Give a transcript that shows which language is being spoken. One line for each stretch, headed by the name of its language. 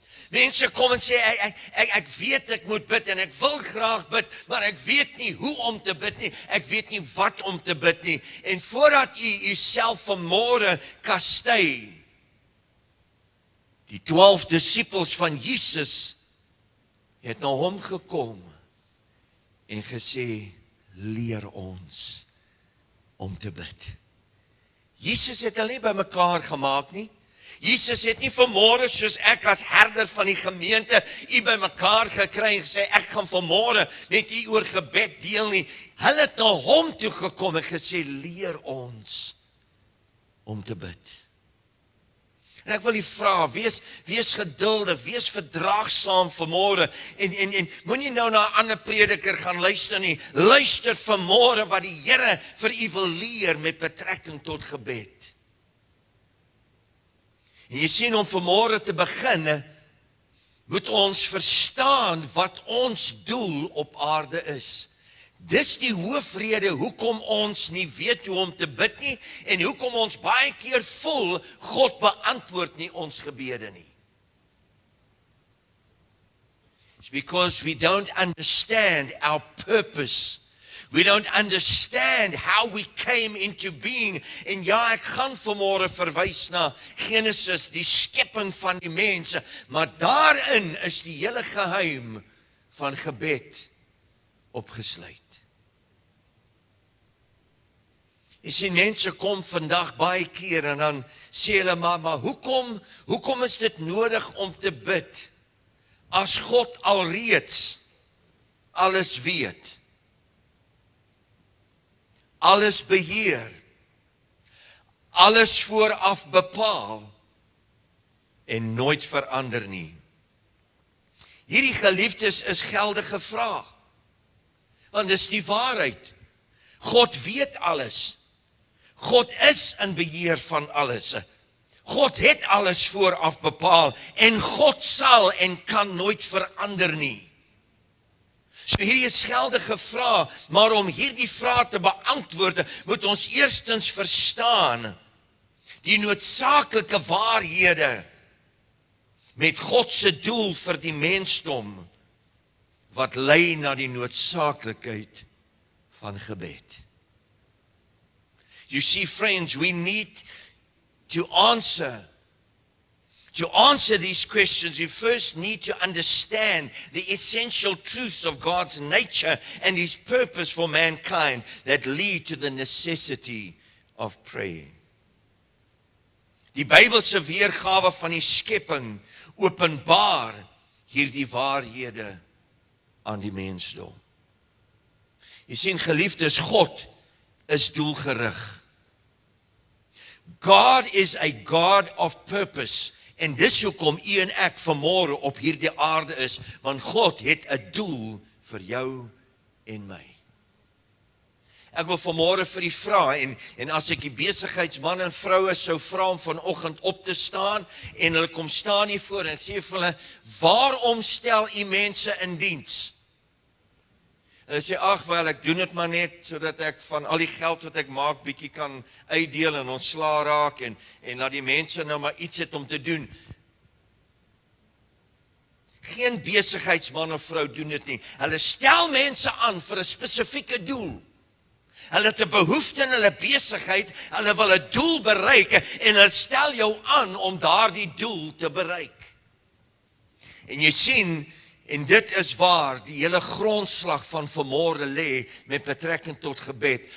Afrikaans: Mense kom en sê, ek weet ek moet bid, en ek wil graag bid, maar ek weet nie hoe om te bid nie, ek weet nie wat om te bid nie, en voordat u uself vanmôre kastei, die 12 disippels van Jesus het na hom gekom en gesê, leer ons om te bid. Jesus het hulle nie by mekaar gemaak nie. Jesus het nie vanmôre, soos ek as herder van die gemeente, u by mekaar gekry en gesê, ek gaan vanmôre met u oor gebed deel nie. Hulle het na hom toe gekom en gesê, leer ons om te bid. En ek wil u vra, wees geduldig, wees verdraagsaam vanmôre en moenie nou na 'n ander prediker gaan luister nie. Luister vanmôre wat die Here vir u wil leer met betrekking tot gebed. En jy sien, om vanmôre te begin, moet ons verstaan wat ons doel op aarde is. Dis die hoofrede hoekom ons nie weet hoe om te bid nie en hoekom ons baie keer voel God beantwoord nie ons gebede nie.
English: It's because we don't understand our purpose. We don't understand how we came into being.
Afrikaans: En ja, ek gaan vanmôre verwys na Genesis, die skepping van die mense, maar daarin is die hele geheim van gebed opgesluit. Jy sien, mense kom vandag baie keer en dan sê hulle, maar hoekom is dit nodig om te bid as God alreeds alles weet, alles beheer, alles vooraf bepaal en nooit verander nie? Hierdie geliefdes is geldige vrae, want dis die waarheid. God weet alles. God is in beheer van alles. God het alles vooraf bepaal en God sal en kan nooit verander nie. So hierdie is geldige vrae, maar om hierdie vrae te beantwoord, moet ons eerstens verstaan die noodsaaklike waarhede met God se doel vir die mensdom wat lei na die noodsaaklikheid van gebed.
English: You see, friends, we need to answer these questions. You first need to understand the essential truths of God's nature and His purpose for mankind that lead to the necessity of praying.
Afrikaans: Die Bybelse weergawe van die skepping openbaar hierdie waarhede aan die mensdom. Jy sien, geliefdes, God is doelgerig.
English: God is a God of purpose.
Afrikaans: En dis hoekom u en ek vanmôre op hierdie aarde is, want God het 'n doel vir jou en my. Ek wil vanmôre vir u vra, en as ek die besigheidsmanne en vroue sou vra om vanoggend op te staan, en hulle kom staan hier voor en sê vir hulle, waarom stel u mense in diens? Hulle sê, ag wel, ek doen dit maar net sodat ek van al die geld wat ek maak bietjie kan uitdeel en ontslaa raak en laat die mense nou maar iets het om te doen. Geen besigheidsman of vrou doen dit nie. Hulle stel mense aan vir 'n spesifieke doel. Hulle het 'n behoefte in hulle besigheid, hulle wil 'n doel bereik en hulle stel jou aan om daardie doel te bereik. En jy sien, en dit is waar die hele grondslag van vanmôre lê met betrekking tot gebed.